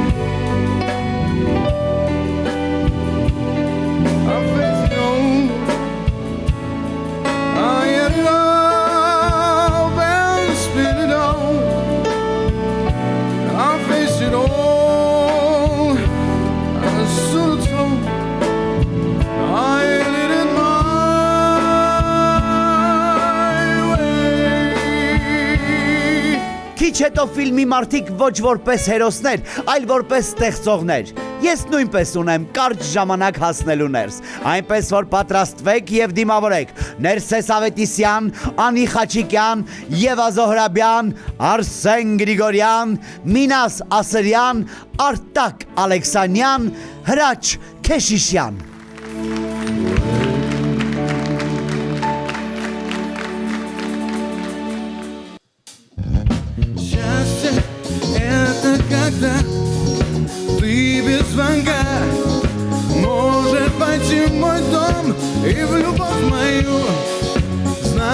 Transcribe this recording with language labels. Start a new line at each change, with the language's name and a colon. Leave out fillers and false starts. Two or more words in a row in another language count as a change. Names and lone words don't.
English: I faced it all, I had it up and split it all. I faced it all, I stood tall. I did it
Armenian: Քիչ հետո ֆիլմի մարդիկ ոչ որպես հերոսներ, այլ որպես ստեղծողներ։ Ես նույնպես ունեմ կարճ ժամանակ հասնելու ներս, այնպես որ պատրաստվեք եւ դիմավորեք Ներսես Ավետիսյան, Անի Խաչիկյան, Եվա Զոհրաբյան, Արսեն Գրիգորյան, Մինաս Ասրյան, Արտակ Ալեքսանյան, Հրաչ Քեշիշյան։
Russian: Когда ты без звонка можешь пойти в мой дом и в любовь мою.